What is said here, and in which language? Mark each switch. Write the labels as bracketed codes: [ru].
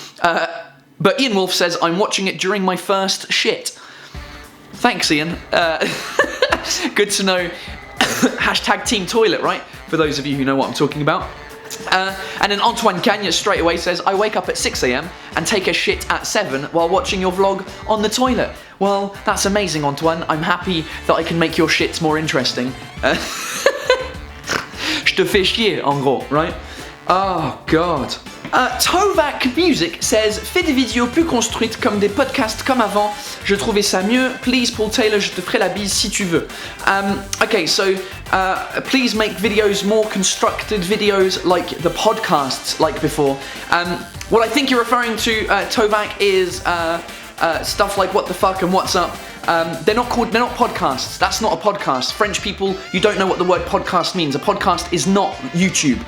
[en] But Ian Wolf says, I'm watching it during my first shit. Thanks, Ian. Good to know. #Team Toilet, right? For those of you who know what I'm talking about. And then Antoine Cagne straight away says, I wake up at 6 AM and take a shit at 7 while watching your vlog on the toilet. Well, that's amazing, Antoine. I'm happy that I can make your shits more interesting. [fr] Je te fais chier, en gros, [en] right? Oh, God. [fr] Tovac Music says, fais des vidéos plus construites comme des podcasts comme avant. Je trouvais ça mieux. Please, Paul Taylor, je te ferai la bise si tu veux. [en] Okay, so please make videos, more constructed videos like the podcasts like before. What I think you're referring to, Tovac, is stuff like What the Fuck and What's Up. They're not podcasts. That's not a podcast. French people, you don't know what the word podcast means. A podcast is not YouTube.